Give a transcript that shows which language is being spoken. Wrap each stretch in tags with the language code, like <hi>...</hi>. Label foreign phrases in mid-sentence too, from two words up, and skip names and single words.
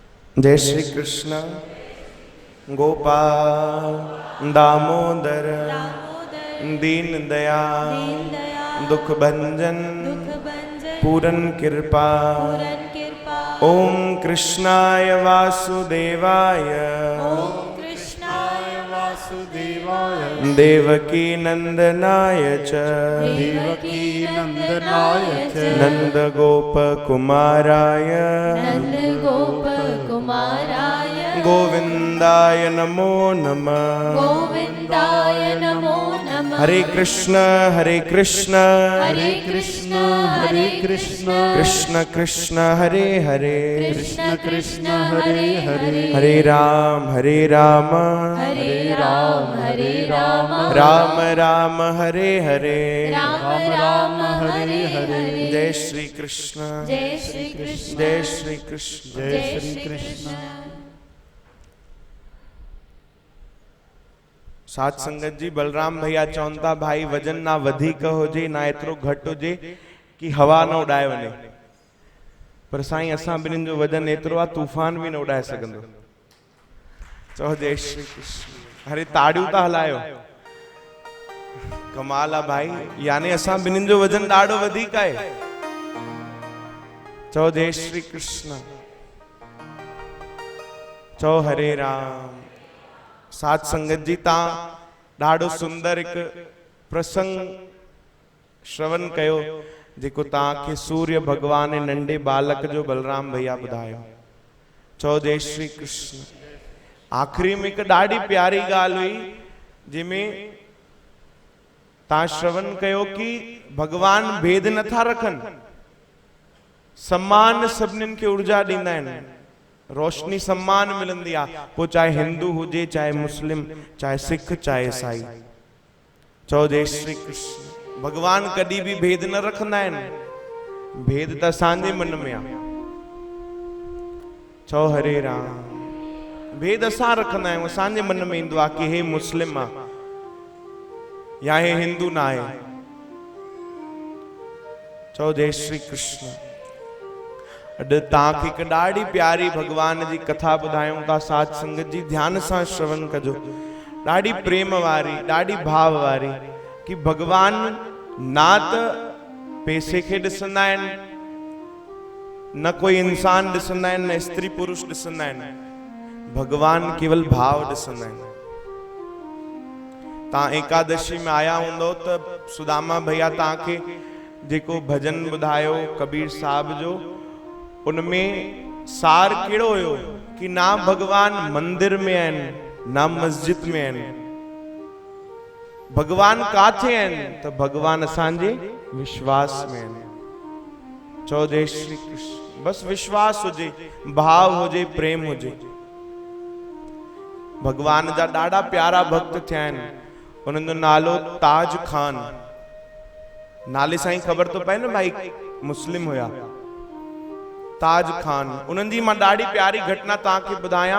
<hi>जय श्री कृष्ण गोपाल दामोदर दीन दयाल दुख भंजन पूरन कृपा।</hi> <sa>ओम कृष्णाय वासुदेवाय देवकी नंदनाय च नंद गोप कुमाराय गोविंदाय नमो नमः। हरे कृष्ण कृष्ण कृष्ण हरे हरे हरे राम राम राम हरे हरे।</sa> <sd>जय श्री कृष्ण जय श्री कृष्ण। साथ संगत जी बलराम भैया चवन था भाई वजन ना वधिक होजे ना एतरो घट होजे कि हवा न उड़ाए वने, पर साईं असां ॿिन्हिनि जो वजन एतरो आ तूफान भी न उड़ाए सघंदो। चओ जय श्री कृष्ण। अरे ताड़ियूं था हलायो, कमाल आ भाई, यानी असां ॿिन्हिनि जो वजन ॾाढो वधीक आहे। चओ जय श्री कृष्ण। चओ हरे राम। साथ संगत जी ता ॾाढो सुंदर एक प्रसंग श्रवण कयो जेको ताके सूर्य भगवान नंढे बालक जो बलराम भैया ॿुधायो। चओ जय श्री कृष्ण। आखिरी में एक ॾाढी प्यारी ॻाल्हि हुई जंहिंमें ता श्रवण कयो कि भगवान भेद नथा रखनि, सम्मान सभिनीनि खे ऊर्जा ॾींदा आहिनि, रोशनी सम्मान मिलंदी आ, पोइ चाहे हिंदू हुजे चाहे मुस्लिम चाहे सिख चाहे ईसाई। चओ जय श्री कृष्ण। भगवान कॾहिं भी भेद न रखंदा आहिनि, भेद त असांजे मन में आ। चओ हरे राम। भेद असां रखंदा आहियूं, असांजे मन में ईंदो आहे कि हे मुस्लिम आ या हे हिंदू ना आहे। चओ जय श्री कृष्ण। अॼु तव्हांखे हिकु ॾाढी प्यारी भगवान जी कथा ॿुधायूं था। साथ संगत जी ध्यान सां श्रवण कजो, ॾाढी प्रेम वारी ॾाढी भाव वारी, कि भगवान ना त पैसे खे ॾिसंदा आहिनि, न कोई इंसान ॾिसंदा आहिनि, न स्त्री पुरुष ॾिसंदा आहिनि, भगवान केवल भाव ॾिसंदा आहिनि। तव्हां एकादशी में आया हूंदो त सुदामा भैया तव्हांखे जेको भजन ॿुधायो कबीर साहब जो, उनमें सार कहिड़ो हुयो कि ना भगवान मंदिर में आहिनि ना मस्जिद में आहिनि, भगवान काथे आहिनि त भगवान असांजे विश्वास में आहिनि। चओ जय श्री कृष्ण। बस विश्वास हुजे, भाव हुजे, प्रेम हुजे। भगवान जा ॾाढा प्यारा भक्त थिया आहिनि, उन्हनि जो नालो ताज खान। नाले सां ई ख़बर तो पए न भाई मुस्लिम हुया। ताज खान, उन्हनि जी मां ॾाढी प्यारी घटना तव्हांखे ॿुधायां।</sd>